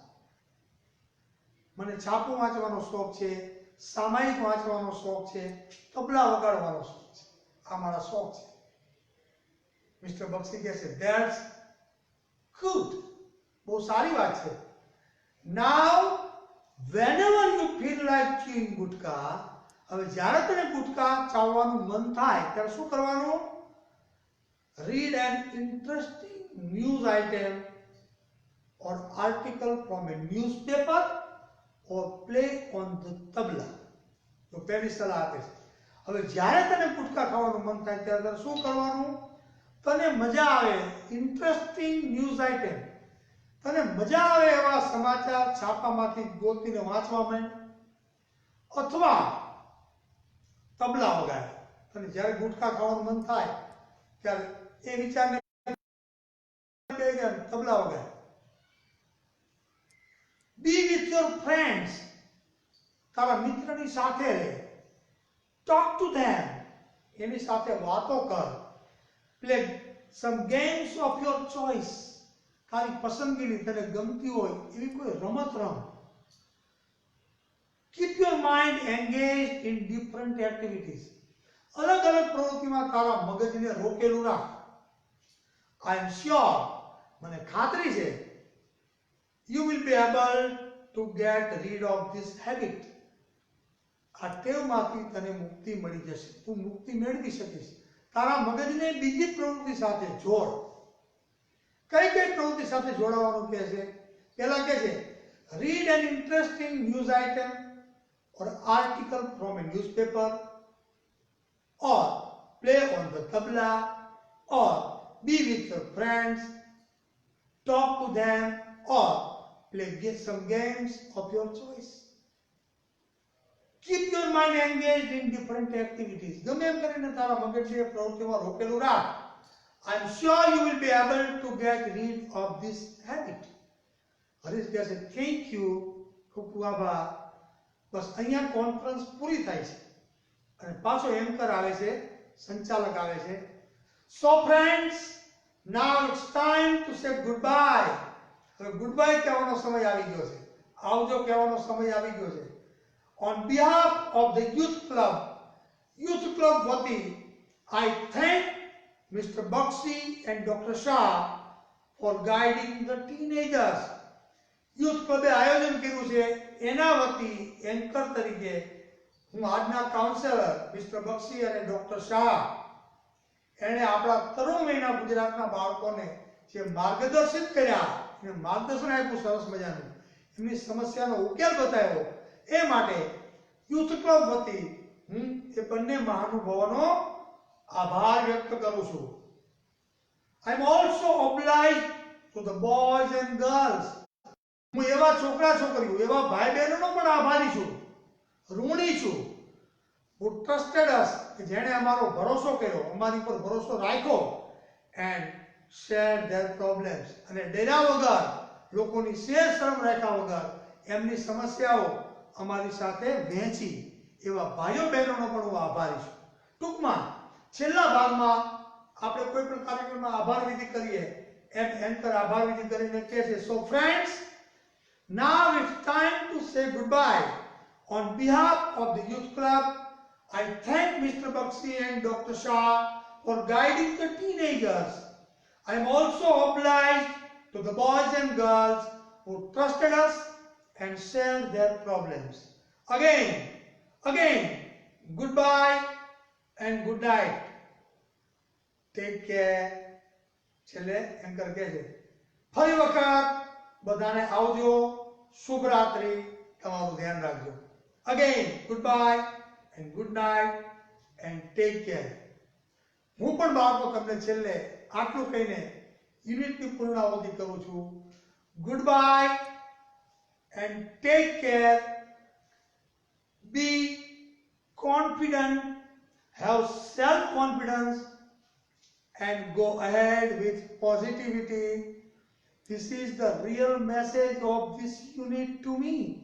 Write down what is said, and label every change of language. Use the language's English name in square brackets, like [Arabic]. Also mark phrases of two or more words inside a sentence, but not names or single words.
[Gujarati] મને છાપું વાંચવાનો શોખ છે, સામાયિક વાંચવાનો શોખ છે, તબલા વગાડવાનો શોખ છે. આ મારા શોખ છે. મિસ્ટર બક્ષી કહે છે [English] that's good, [Gujarati] બહુ સારી વાત છે. [English] now whenever you feel like chewing [Gujarati] ગુટકા, હવે જ્યારે તને ગુટકા ચાવવાનું મન થાય ત્યારે શું કરવાનું? [English] read an interesting news item or article from a newspaper or play on the tabla. [Gujarati] તો પહેલી સલાહ આપે છે. હવે જ્યારે તને ગુટકા ખાવાનું મન થાય ત્યારે તારે શું કરવાનું? તને મજા આવે [English] interesting news item, [Gujarati] તને મજા આવે એવા સમાચાર છાપામાંથી ગોતીને વાંચવા માંડ, અથવા તબલા વગાડ. તને જ્યારે ગુટકા ખાવાનું મન થાય ત્યારે એ વિચારને તબલા વગાડ. [English] Be with your friends, [Gujarati] તારા મિત્રની સાથે રહે. [English] Talk to them, [Gujarati] એની સાથે વાતો કર. [English] Play some games of your choice, [Gujarati] તારી પસંદગીની તને ગમતી હોય એવી કોઈ રમત રમ. [English] Keep your mind engaged in different activities, [Gujarati] અલગ અલગ પ્રવૃત્તિમાં તારા મગજને રોકેલું રાખ. [English] I am sure, [Gujarati] મને ખાતરી છે, [English] you will be able to get rid of this habit, [Gujarati] આ ટેવમાંથી તને મુક્તિ મળી જશે, તું મુક્તિ મેળવી શકીશ. તારા મગજને બીજી પ્રવૃત્તિ સાથે જોડ. કઈ કઈ પ્રવૃત્તિ સાથે જોડાવાનું કહે છે? પહેલા કહે છે [English] read an interesting news item or article from a newspaper or play on the tabla or be with your friends, talk to them or play some games of your choice. Keep your mind engaged in different activities, [Gujarati] ગમે એમ કરીને તારા મગજને પ્રવૃત્તિમાં રોકેલું રાખ. [English] I am sure you will be able to get rid of this habit. [Gujarati] હરીશ કહે છે [English] thank you, [Gujarati] ખૂબ ખૂબ આભાર. બસ અહીંયા કોન્ફરન્સ પૂરી થાય છે અને પાછો એન્કર આવે છે, સંચાલક આવે છે. [English] So friends, now it's time to say goodbye. [Gujarati] હવે [English] good bye [Gujarati] કહેવાનો સમય આવી ગયો છે, આવજો કહેવાનો સમય આવી ગયો છે. [English] On behalf of the youth club વતી I thank Mr. Bakshi and Dr. Shah for guiding the teenagers. યુથ ક્લબે આયોજન કર્યું છે એના વતી એન્કર તરીકે હું આજના કાઉન્સેલર મિસ્ટર બક્ષી અને ડોક્ટર શાહ એણે આપણા તરુણ વયના ગુજરાતના બાળકોને જે માર્ગદર્શિત કર્યા, એને માર્ગદર્શન આપ્યું સરસ મજાનું, એમની સમસ્યાનો ઉકેલ બતાવ્યો, એ માટે યુથ ક્લબ વતી હું એ બંને મહાનુભાવોનો આભાર વ્યક્ત કરું છું. I am also obliged to the boys and girls. [Gujarati] હું એવા છોકરા છોકરીઓ, એવા ભાઈ બહેનોનો પણ આભારી છું, ઋણી છું. [English] who trusted us, [Gujarati] કે જેણે અમારો ભરોસો કર્યો, અમારી પર ભરોસો રાખ્યો, [English] and shared their problems, [Gujarati] અને ડર્યા વગર, લોકોની શેર શરમ રાખ્યા વગર એમની સમસ્યાઓ અમારી સાથે વહેંચી, એવા ભાઈઓ બહેનોનો પણ હું આભારી છું. ટૂંકમાં છેલ્લા ભાગમાં આપણે કોઈ પણ કાર્યક્રમમાં આભાર વિધિ કરીએ એમ એન્કર આભાર વિધિ કરીને કહે છે [English] so friends, now it's time to say goodbye. On behalf of the youth club, I thank Mr. Bakshi and Dr. Shah for guiding the teenagers. I am also obliged to the boys and girls who trusted us and shared their problems. Again, goodbye and good night. Take care. [Gujarati] છેલ્લે એન્કર કહે છે ફરી વખત બધાને આવજો, શુભ રાત્રિ, તમારું ધ્યાન રાખજો. [English] Again, goodbye and good night and take care. [Gujarati] હું પણ બાળકો તમને છેલ્લે આટલું કહીને યુનિટની પૂર્ણાવધિ કરું છું. [English] Goodbye and take care. Be confident, have self-confidence and go ahead with positivity. This is the real message of this unit to me.